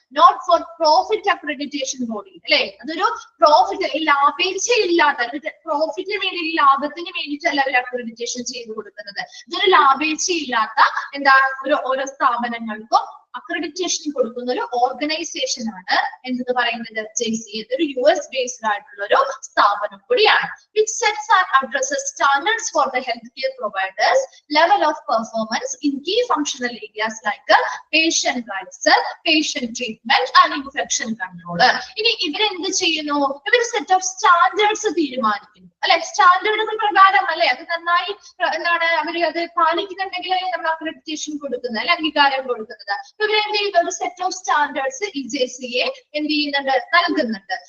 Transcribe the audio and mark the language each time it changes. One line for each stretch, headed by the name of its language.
English: not for profit accreditation body
Malayalam: അല്ലെ. അതൊരു profit ലാഭേച്ഛയില്ലാത്ത, പ്രോഫിറ്റിന് വേണ്ടി ലാഭത്തിന് വേണ്ടിയിട്ടല്ല അവർ അക്രഡിറ്റേഷൻ ചെയ്തു കൊടുക്കുന്നത്. ഇതൊരു ലാഭേച്ഛയില്ലാത്ത എന്താ ഓരോ സ്ഥാപനങ്ങൾക്കും അക്രഡിറ്റേഷൻ കൊടുക്കുന്ന ഒരു ഓർഗനൈസേഷൻ ആണ് എന്തെന്ന് പറയുന്നത് JCA. ഇതൊരു US ബേസ്ഡ് ആയിട്ടുള്ള ഒരു സ്ഥാപനം കൂടിയാണ്.
English: Which sets and addresses standards for the healthcare providers level of performance in key functional areas like patient rights, patient treatment and infection control.
Malayalam: ഇനി ഇവരെന്ത് ചെയ്യുന്നു? ഇവർ സെറ്റ് ഓഫ് സ്റ്റാൻഡേർഡ്സ് തീരുമാനിക്കുന്നു അല്ലെ. സ്റ്റാൻഡേർഡുകൾ പ്രകാരം അല്ലെ, അത് നന്നായി എന്താണ് അവർ അത് പാലിക്കുന്നുണ്ടെങ്കിൽ നമ്മൾ അക്രഡിറ്റേഷൻ കൊടുക്കുന്നത് അല്ലെ, അംഗീകാരം കൊടുക്കുന്നത്. ഇവരെന്ത് ചെയ്യുന്നു? ഒരു സെറ്റ് ഓഫ് സ്റ്റാൻഡേർഡ്സ് ഈ JCA എന്ത് ചെയ്യുന്നുണ്ട്? നൽകുന്നുണ്ട്.